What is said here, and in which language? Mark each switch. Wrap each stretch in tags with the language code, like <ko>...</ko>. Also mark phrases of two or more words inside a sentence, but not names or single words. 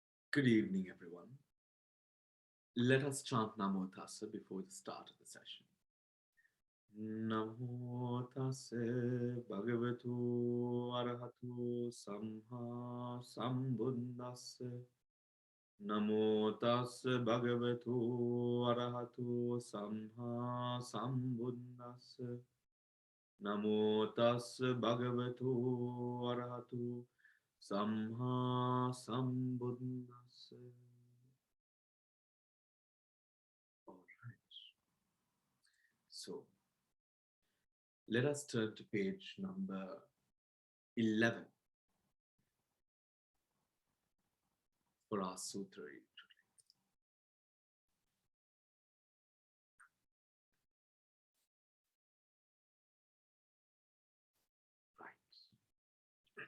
<en>Good evening, everyone. Let us chant</en> <pi>Namo Tassa</pi> <en>before the start of the session.</en> <pi>Namo Tassa Bhagavatu Arahatu Samha Sambuddhassa. Namo Tassa Bhagavatu Arahatu Samha Sambuddhassa. Namo Tassa Bhagavatu Arahatu Samha Sambuddhassa.</pi> <en>All right. So let us turn to page number 11 for our sutra read today.</en>